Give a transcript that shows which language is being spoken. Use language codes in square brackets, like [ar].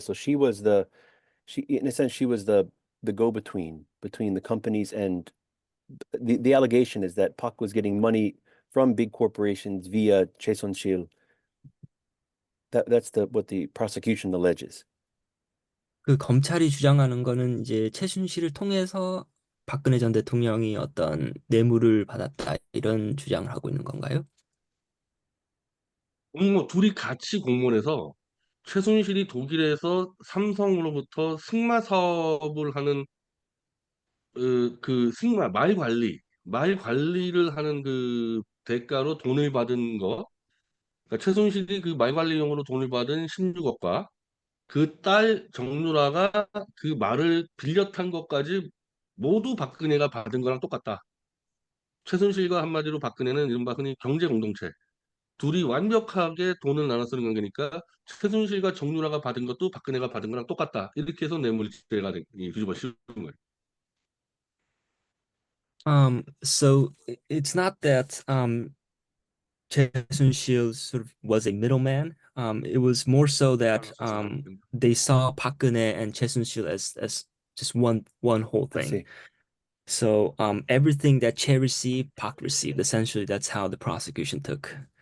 [en] So she in a sense, she was the go-between between the companies, and the allegation is that Park was getting money from big corporations via Choi Sun-sil. That's what the prosecution alleges. [ko] 그 검찰이 주장하는 거는 이제 최순실을 통해서 박근혜 전 대통령이 어떤 뇌물을 받았다 이런 주장을 하고 있는 건가요? 둘이 같이 공모해서 최순실이 독일에서 삼성으로부터 승마 사업을 하는 그 승마 말 관리를 하는 그 대가로 돈을 받은 거. 그러니까 최순실이 그 말 관리용으로 돈을 받은 16억과 그 딸 정유라가 그 말을 빌려 탄 것까지 모두 박근혜가 받은 거랑 똑같다. 최순실과 한마디로 박근혜는 이른바 흔히 경제 공동체. 둘이 완벽하게 돈을 나눠 쓰는 관계니까 최순실과 정유라가 받은 것도 박근혜가 받은 거랑 똑같다. 이렇게 해서 뇌물죄가 뒤집어 씌운 거예요. [en] So it's not that Chae Soon-sil sort of was a middleman. It was more so that they saw Park Geun-hye and Chae Soon-sil as just one whole I thing. see. So everything that Chae received, Park received. Essentially, that's how the prosecution took.